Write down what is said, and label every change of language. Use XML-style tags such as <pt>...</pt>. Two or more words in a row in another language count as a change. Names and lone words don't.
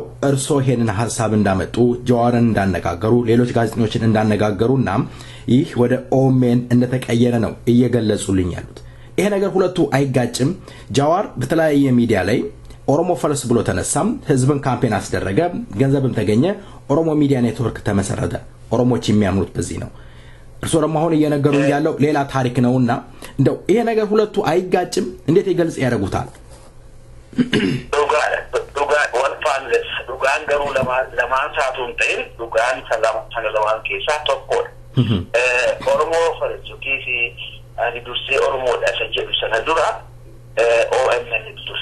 <am>እርሶ ሄንን ሐሳብ እንዳመጡ ጀዋርን እንዳነጋገሩ ሌሎች ጋዜጠኞችን እንዳነጋገሩና ይህ ወደ ኦሜን እንደተቀየረ ነው እየገለጹልኝ ያሉት ይሄ ነገር ሁለቱ አይጋጭም ጀዋር በተለያየ ሚዲያ ላይ ኦሮሞ ፈርስ ብሎ ተነሳም ህዝብን ካምፔን አስደረገ ገንዘብም ተገኘ ኦሮሞ ሚዲያ ኔትወርክ ተመሰረተ ኦሮሞች የሚያምኑት በዚህ ነው እርሶ ደግሞ አሁን እየነገሩኝ ያለው ሌላ ታሪክ ነውና እንደው ይሄ ነገር ሁለቱ አይጋጭም እንዴት ይገልጽ ያደርጉታል</am> <om>Dugaan garuu lamaan saatuun ta'in dugaan sana lamaan keessaa tokkodha. Oromoo farachuutii fi ani dursee Oromoodha isa jedhu sana dura OMN ture.</om>